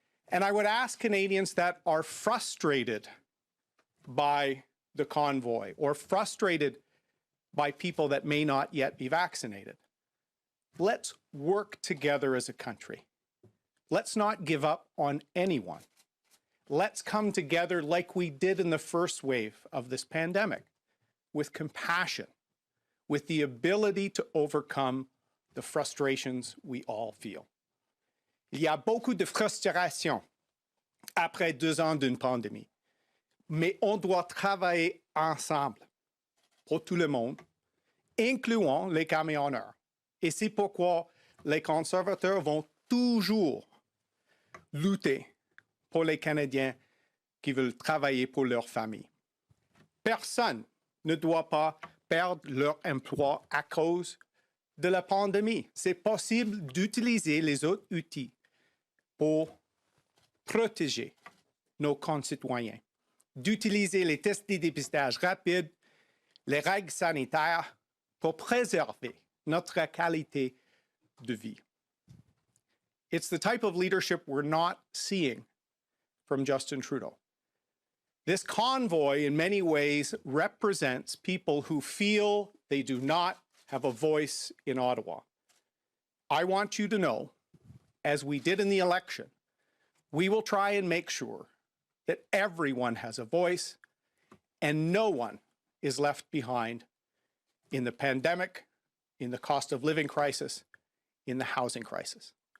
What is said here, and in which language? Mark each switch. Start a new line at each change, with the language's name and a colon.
English: And I would ask Canadians that are frustrated by the convoy or frustrated by people that may not yet be vaccinated, let's work together as a country. Let's not give up on anyone. Let's come together like we did in the first wave of this pandemic, with compassion, with the ability to overcome the frustrations we all feel.
French: Il y a beaucoup de frustration après 2 ans d'une pandémie, mais on doit travailler ensemble pour tout le monde, incluant les camionneurs. Et c'est pourquoi les conservateurs vont toujours lutter pour les Canadiens qui veulent travailler pour leur famille. Personne ne doit pas perdre leur emploi à cause de la pandémie. C'est possible d'utiliser les autres outils pour protéger nos concitoyens, d'utiliser les tests de dépistage rapides, les règles sanitaires pour préserver notre qualité de vie.
English: It's the type of leadership we're not seeing from Justin Trudeau. This convoy, in many ways, represents people who feel they do not have a voice in Ottawa. I want you to know, as we did in the election, we will try and make sure that everyone has a voice and no one is left behind in the pandemic, in the cost of living crisis, in the housing crisis.